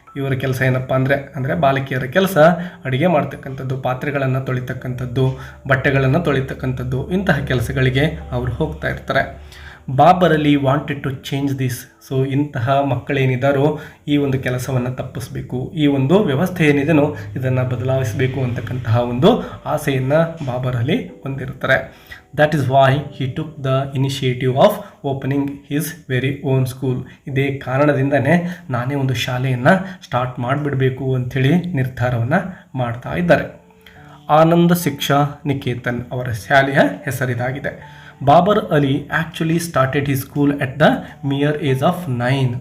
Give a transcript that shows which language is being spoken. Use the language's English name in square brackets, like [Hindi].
[Kannada] ಇವರ ಕೆಲಸ ಏನಪ್ಪ ಅಂದರೆ ಬಾಲಕಿಯರ ಕೆಲಸ ಅಡುಗೆ ಮಾಡ್ತಕ್ಕಂಥದ್ದು, ಪಾತ್ರೆಗಳನ್ನು ತೊಳಿತಕ್ಕಂಥದ್ದು, ಬಟ್ಟೆಗಳನ್ನು ತೊಳಿತಕ್ಕಂಥದ್ದು, ಇಂತಹ ಕೆಲಸಗಳಿಗೆ ಅವರು ಹೋಗ್ತಾ ಇರ್ತಾರೆ. Babur Ali [English] Wanted to change this. [Kannada] So ಇಂತಹ ಮಕ್ಕಳೇನಿದ್ದಾರೋ ಈ ಒಂದು ಕೆಲಸವನ್ನು ತಪ್ಪಿಸಬೇಕು, ಈ ಒಂದು ವ್ಯವಸ್ಥೆ ಏನಿದೆಯೋ ಇದನ್ನು ಬದಲಾಯಿಸಬೇಕು ಅಂತಕ್ಕಂತಹ ಒಂದು ಆಸೆಯನ್ನು Babur Ali ಹೊಂದಿರ್ತಾರೆ. [English] That is why he took the initiative of opening his very own school. [Kannada] ಇದೇ ಕಾರಣದಿಂದನೇ ನಾನೇ ಒಂದು ಶಾಲೆಯನ್ನು ಸ್ಟಾರ್ಟ್ ಮಾಡಿಬಿಡಬೇಕು ಅಂಥೇಳಿ ನಿರ್ಧಾರವನ್ನು ಮಾಡ್ತಾ ಇದ್ದಾರೆ. ಆನಂದ ಶಿಕ್ಷಾ ನಿಕೇತನ್ ಅವರ ಶಾಲೆಯ ಹೆಸರಿದಾಗಿದೆ. [English] Babar Ali actually started he school at the mere age of 9.